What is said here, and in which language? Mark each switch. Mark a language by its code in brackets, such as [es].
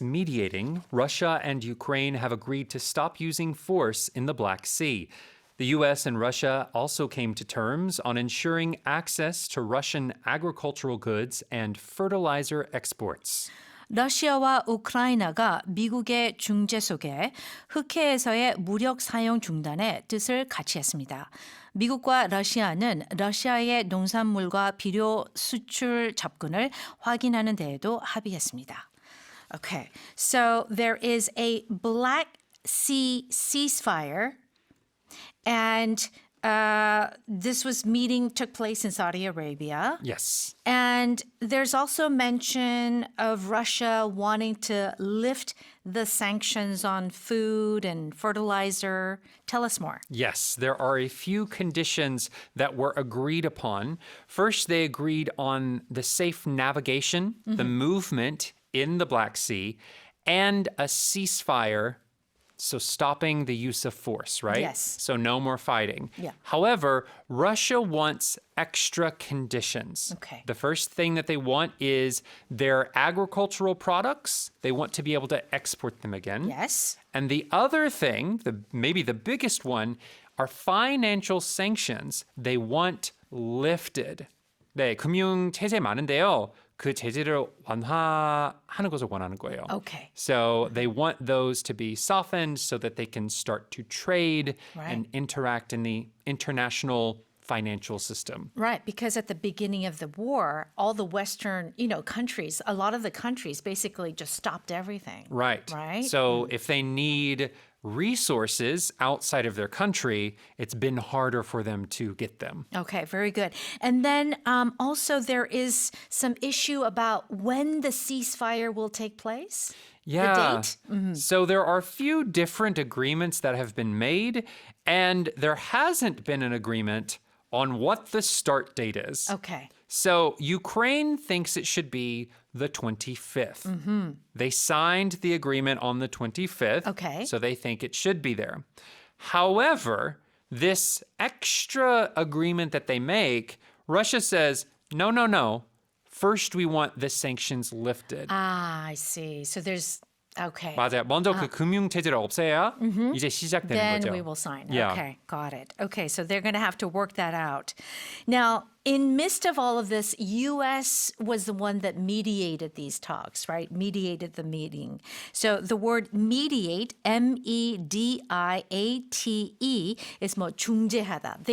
[en] mediating, Russia and Ukraine have agreed to stop using force in the Black Sea. The U.S. and Russia also came to terms on ensuring access to Russian agricultural goods and fertilizer exports. [ko] 러시아와 우크라이나가 미국의 중재 속에 흑해에서의 무력 사용 중단의 뜻을 같이 했습니다. 미국과 러시아는 러시아의 농산물과 비료 수출 접근을 확인하는 데에도 합의했습니다. [en] Okay, so there is a Black Sea ceasefire, and this meeting took place in Saudi Arabia. Yes. And there's also mention of Russia wanting to lift the sanctions on food and fertilizer. Tell us more. Yes, there are a few conditions that were agreed upon. First, they agreed on the safe navigation, the movement in the Black Sea, and a ceasefire. So stopping the use of force, right? Yes. So no more fighting. Yeah. However, Russia wants extra conditions. Okay. The first thing that they want is their agricultural products. They want to be able to export them again. Yes. And the other thing, maybe the biggest one, are financial sanctions. They want lifted. [ko] 네, 금융 제재 많은데요. 그 제재를 완화하는 것을 원하는 거예요. [en] Okay. So they want those to be softened so that they can start to trade and interact in the international financial system. Right, because at the beginning of the war, all the Western, countries, a lot of the countries basically just stopped everything. Right. Right? So if they need resources outside of their country, it's been harder for them to get them. Okay, very good. And then also there is some issue about when the ceasefire will take place. Yeah. The date? So there are a few different agreements that have been made, and there hasn't been an agreement on what the start date is. Okay. So Ukraine thinks it should be the 25th. They signed the agreement on the 25th. Okay. So they think it should be there. However, this extra agreement that they make, Russia says, no. First, we want the sanctions lifted. Ah, I see. So there's, okay. [ko] 맞아요. 먼저 그 금융 체제를 없애야 이제 시작되는 [en] Then [ko] 거죠. [en] we will sign. Yeah. Okay, got it. Okay, so they're going to have to work that out. Now, in midst of all of this, U.S. was the one that mediated these talks, right? Mediated the meeting. So the word mediate, mediate, is [ko] 뭐 중재하다.